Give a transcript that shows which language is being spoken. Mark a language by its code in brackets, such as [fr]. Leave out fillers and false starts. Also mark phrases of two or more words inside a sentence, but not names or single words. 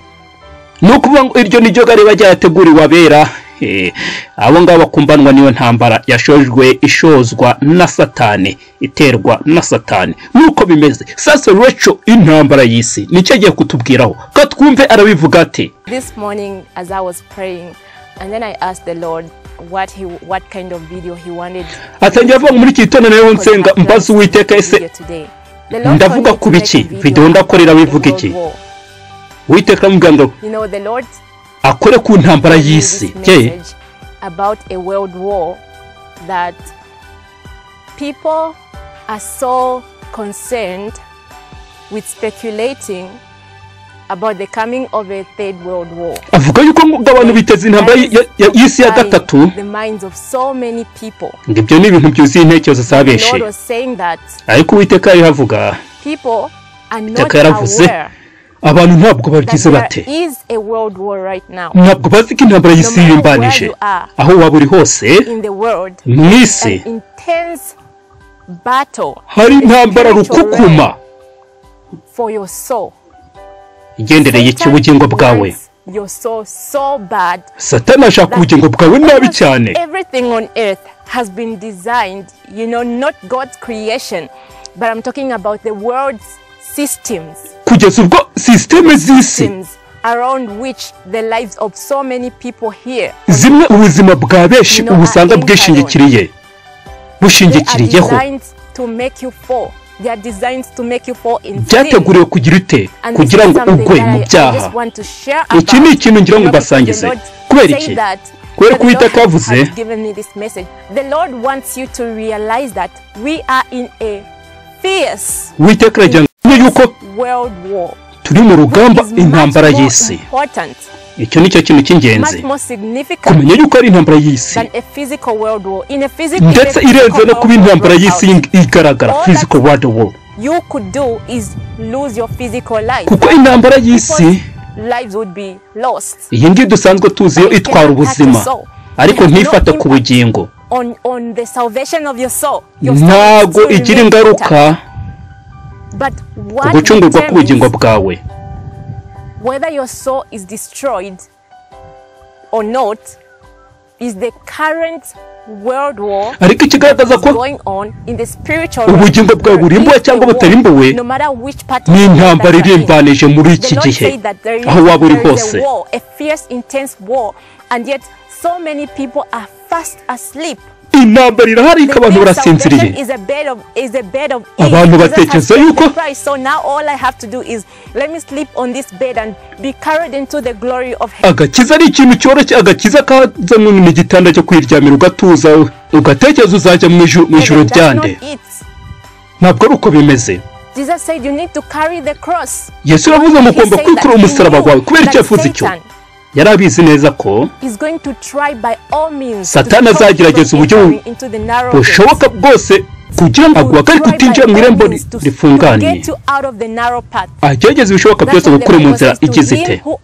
[rw] Nukuvuga ngo iryo niryo gare bajya yateguriwe abera. Abo ngabo bakumbanwa niyo ntambara yashojwe, ishozwa na Satani, iterwa na Satani. Nuko bimeze. Sasa Recho intambara y'isi nicyo agiye kutubwiraho. Katwumve arabivuga ati: [en] This morning as I was praying, and then I asked the Lord what kind of video he wanted. [rw] Atangiye avuga muri kitona nayo nsenga mbaza Uwiteka ese ndavuga kubiki? Video ndakorera bivuga iki? Uwiteka muganga akore ku ntambara y'isi. [en] About a world war that people are so concerned with speculating about the coming of a third world war. [rw] Avuga yuko abantu biteze intambara y'isi ya gatatu. [en] The minds of so many people. [rw] Ngibyo ni ibintu byuzuye intekerezo zabeshe. Ariko Uwiteka yavuga [en] people are not aware [rw] abantu ntabwo bagize bate. Ntabwo bazi ko intambara y'isi irimbanije. Aho waba uri hose mw'isi hari intambara rukukuma igendereye icy'ubugingo bwawe. Satani ashaka ubugingo bwawe nabi cyane. [en] Everything on earth has been designed, not God's creation, but I'm talking about the world's systems. [rw] Kugeza ubwo systeme z'isi [en] around which the lives of so many people here. [rw] Zimwe ubuzima bwa benshi ubusanga bwishingikiriye bushingikiriyeho. [en] They are designed to make you fall in sin. [rw] Byateguriwe kugira ute kugira ngo ugwe mu byaha. Iki ni ikintu ngira ngo basangize. Kubera iki? Kubera ko Uwiteka yavuze, [en] the Lord wants you to realize that we are in a fierce world war. [rw] Turi mu rugamba intambara y'isi. Icyo nicyo kintu cy'ingenzi kumenya yuko ari intambara y'isi ndetse irenze no kuba intambara y'isi igaragara, [en] physical world war. you could do is lose your physical life. [rw] kuko intambara y'isi [en] Lives would be lost. [rw] iyi ngiyi dusanzwe tuzi yo itwara ubuzima ariko ntifata ku bugingo [en] On the salvation of your soul. [rw] ntago igira ingaruka ku gucungurwa k'ubugingo bwawe. [en] Whether your soul is destroyed or not is the current world war [rw] ariko ikigaragaza ko [en] going on in the spiritual [rw] ubugingo bwawe burimbuwe cyangwa butarimbuwe ni intambara irimbanije muri iki gihe aho waba uri hose. [en] A fierce intense war, and yet so many people are fast asleep. [rw] intambara irahari ko abantu barasinziriye. abantu batekereza yuko [en] so now all I have to do is let me sleep on this bed and be carried into the glory of heaven. [rw] agakiza ari ikintu cyoroshye, agakiza kaza mu gitanda cyo kwiryamira ugatuza ugatekereza uzajya mu ijuru ryande. ntabwo ari uko bimeze. [en] Jesus said you need to carry the cross. [rw] Yesu yavuze mugomba kwikura umusaraba wawe kubera icyo yavuze icyo. yari abizi neza ko Satani azagerageza uburyo bushoboka bwose kugira ngo aguhagarike utinjira mu irembo rifunganye. agerageza ibishoboka byose gukura mu nzira igize ite.